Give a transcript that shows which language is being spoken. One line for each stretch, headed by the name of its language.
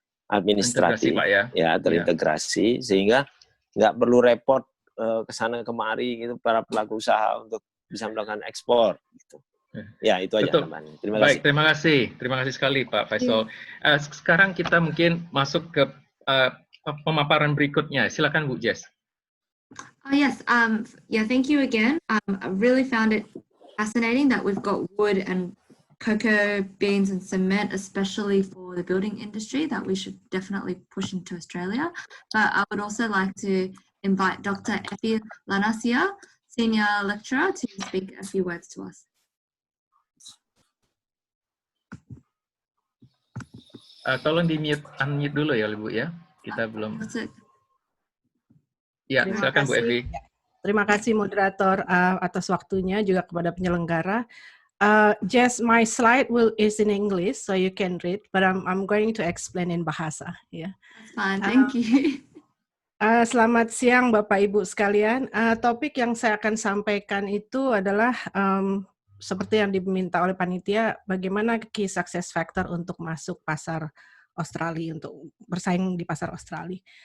Indonesian: administratif, terintegrasi, sehingga nggak perlu repot kesana kemari gitu para pelaku usaha untuk bisa melakukan ekspor gitu. Ya, itu aja teman. Terima kasih. Baik, terima kasih sekali Pak Faisal. Sekarang kita mungkin masuk ke pemaparan berikutnya. Silakan Bu Jess.
English: Yes, thank you again. I really found it fascinating that we've got wood and cocoa beans and cement, especially for the building industry, that we should definitely push into Australia. But I would also like to invite Dr. Effie Lanasia, Senior Lecturer, to speak a few words to us.
Indonesian: Tolong unmute dulu ya, Bu ya. Kita belum. Ya, silakan Bu Effie. Terima kasih moderator atas waktunya, juga kepada penyelenggara.
English: Just my slide is in English, so you can read, but I'm going to explain in Bahasa. Yeah. That's fine, thank you.
Indonesian: Selamat siang Bapak Ibu sekalian. Topik yang saya akan sampaikan itu adalah seperti yang diminta oleh panitia, bagaimana key success factor untuk masuk pasar Australia, untuk bersaing di pasar Australia.